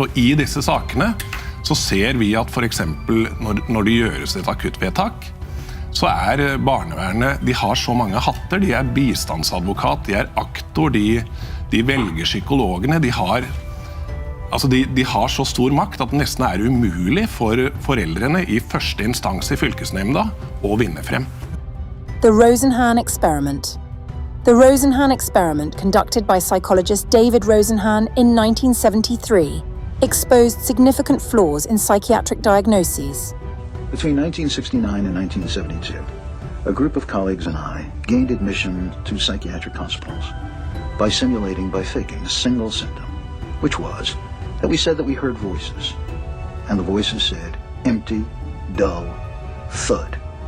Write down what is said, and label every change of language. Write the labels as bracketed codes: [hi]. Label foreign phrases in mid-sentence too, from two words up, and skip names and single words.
[no] Og i disse sakene så ser vi at for eksempel når det gjøres et akuttvedtak, så er barnevernet, de har så mange hatter, de er bistandsadvokat, de er aktor, de velger psykologene, de har så stor makt at det nesten er umulig for foreldrene i første instans i fylkesnemnda å vinne frem. [en] The Rosenhan Experiment. The Rosenhan Experiment, conducted by psychologist David Rosenhan in 1973, exposed significant flaws in psychiatric diagnoses. Between 1969 and 1972, a group of colleagues and I gained admission to psychiatric hospitals by faking a single symptom, which was that we said that we heard voices, and the voices said, empty, dull, thud.